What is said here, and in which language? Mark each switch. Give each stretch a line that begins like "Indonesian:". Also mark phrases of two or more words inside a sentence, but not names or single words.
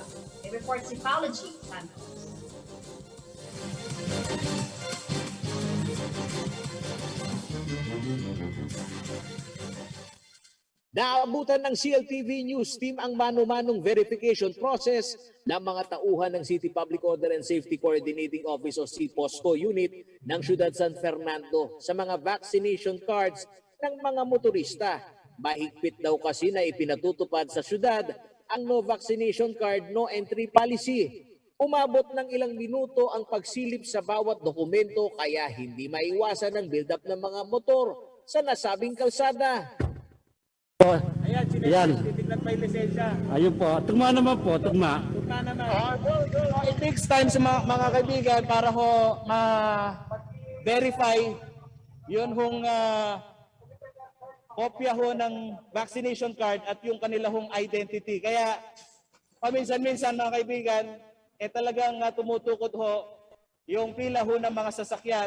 Filipino: May report si Paolo G. Santos. Naabutan ng CLTV News Team ang mano-manong
English: verification process
Filipino: ng mga tauhan ng City Public Order and Safety Coordinating Office o CPOSCO unit ng Ciudad San Fernando sa mga
English: vaccination cards
Filipino: ng mga motorista. Mahigpit daw kasi na ipinatutupad sa syudad ang
English: no vaccination card, no entry policy.
Filipino: Umabot ng ilang minuto ang pagsilip sa bawat dokumento kaya hindi maiwasan ang build-up ng mga motor sa nasabing kalsada. Yan. Titignan pa yung lisensya. Ayun po. Tugma naman po, tugma. Tugma naman.
English: It takes time
Filipino: sa mga kaibigan para ho ma-verify yun hong kopya ho ng
English: vaccination card
Filipino: at yung kanila hong identity. Kaya paminsan-minsan mga kaibigan, talagang tumutukod ho yung pila ho ng mga sasakyan.